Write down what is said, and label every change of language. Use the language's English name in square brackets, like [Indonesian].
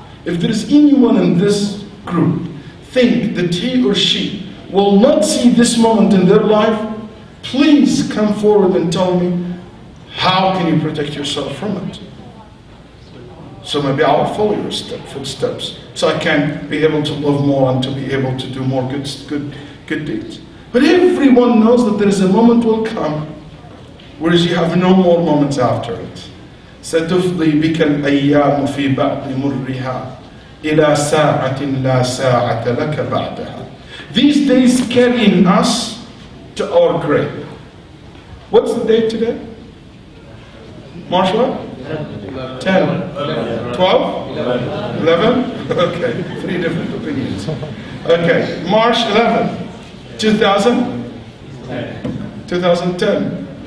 [English] If there is anyone in this group think that he or she will not see this moment in their life, please come forward and tell me, how can you protect yourself from it? So maybe I'll follow your footsteps, so I can be able to love more and to be able to do more good deeds. But everyone knows that there is a moment will come, whereas you have no more moments after it. [Arabic] ستفضي بك الأيام في بعض مرها إلى ساعة لا ساعة لك بعدها. [English] These days carrying us to our grave. What's the date today? March what? 10, 12, 11? Okay, 3 different opinions. Okay, March 11, 2010.